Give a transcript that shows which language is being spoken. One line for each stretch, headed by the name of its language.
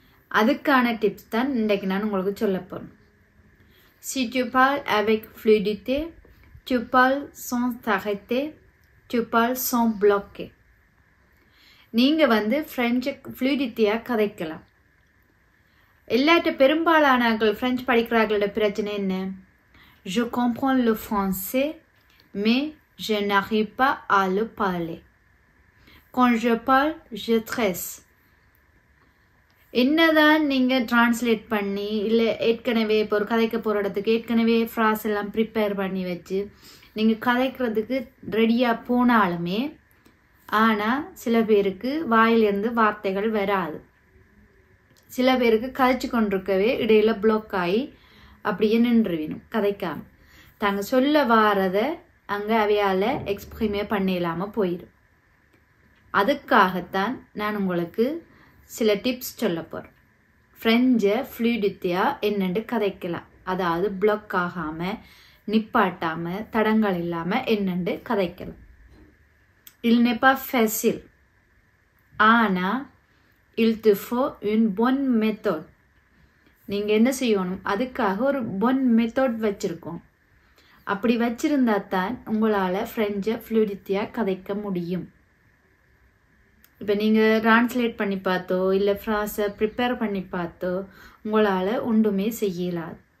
Tamil: அதுக்கான டிப்ஸ் தான் இன்றைக்கு நான் உங்களுக்கு சொல்ல போறேன்.
French: Si tu parles avec fluidité, tu parles sans t'arrêter, tu parles sans bloquer.
Tamil: நீங்க பிரெஞ்சு ஃப்ளூயிடிட்டியா கதைக்கலாம். எல்லாட்ட பெரும்பாலானவர்கள் பிரெஞ்சு படிக்கிறார்களோட பிரச்சனை என்ன?
French: Je comprends le français, mais je n'arrive pas à le parler. Quand je parle, je stresse.
Tamil: என்னதான் நீங்க டிரான்ஸ்லேட் பண்ணி இல்லை ஏற்கனவே இப்போ ஒரு கதைக்க போகிற இடத்துக்கு ஏற்கனவே ஃப்ராஸ் எல்லாம் ப்ரிப்பேர் பண்ணி வச்சு நீங்கள் கதைக்கிறதுக்கு ரெடியாக போனாலுமே ஆனால் சில பேருக்கு வாயிலிருந்து வார்த்தைகள் வராது. சில பேருக்கு கதைச்சு கொண்டிருக்கவே இடையில பிளாக் ஆகி அப்படியே நின்றுவிடும் கதைக்காம. தாங்க சொல்ல வாரதை அங்கே அவையால் எக்ஸ்பிரிமே பண்ண இல்லாமல் போயிடும். அதுக்காகத்தான் நான் உங்களுக்கு சில டிப்ஸ் சொல்ல போகிறேன். ஃப்ரெஞ்சை ஃப்ளூயிடிட்டியாக என்னென்று கதைக்கலாம். அதாவது பிளாக் ஆகாமல் நிப்பாட்டாமல் தடங்கள் இல்லாமல் என்னென்று கதைக்கலாம்.
French: Il n'est pas facile.
Tamil: ஆனால்
French: il te faut une bonne méthode.
Tamil: நீங்கள் என்ன செய்யணும்? அதுக்காக ஒரு
French: bonne méthode
Tamil: வச்சுருக்கோம். அப்படி வச்சிருந்தா தான் உங்களால் ஃப்ரெஞ்சை ஃப்ளூயிடிட்டியாக கதைக்க முடியும். இப்போ நீங்கள் டிரான்ஸ்லேட் பண்ணி பார்த்தோ இல்லை ஃப்ராஸை ப்ரிப்பேர் பண்ணி பார்த்தோ உங்களால் ஒன்றுமே செய்யலாது.